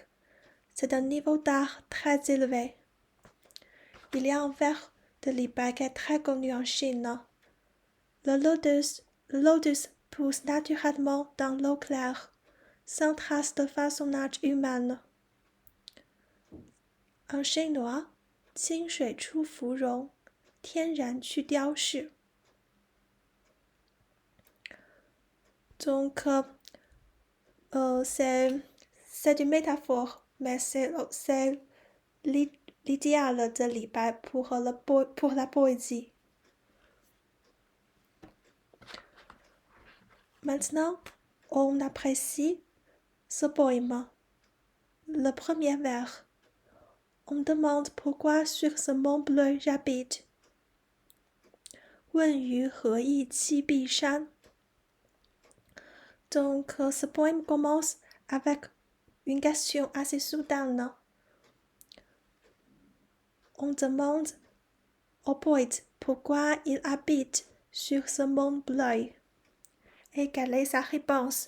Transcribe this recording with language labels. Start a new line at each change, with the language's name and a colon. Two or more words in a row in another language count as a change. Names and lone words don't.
French: C'est un niveau d'art très élevé. Il y a un vers de Li Bai qui est très connu en Chine. Le lotus pousse naturellement dans l'eau claire, sans trace de façonnage humaine. En chinois,
Chinese: 清水出芙蓉，天然去雕饰。
French: Donc, c'est une métaphore, mais c'est l'idéal de Li Bai pour la poésie. Maintenant, on apprécie ce poème. Le premier vers. On demande pourquoi sur ce mont bleu j'habite.
Chinese: 问于何意栖碧山?
French: Donc, ce poème commence avec une question assez soudaine. On demande au poète pourquoi il habite sur ce mont bleu. Et quelle est sa réponse?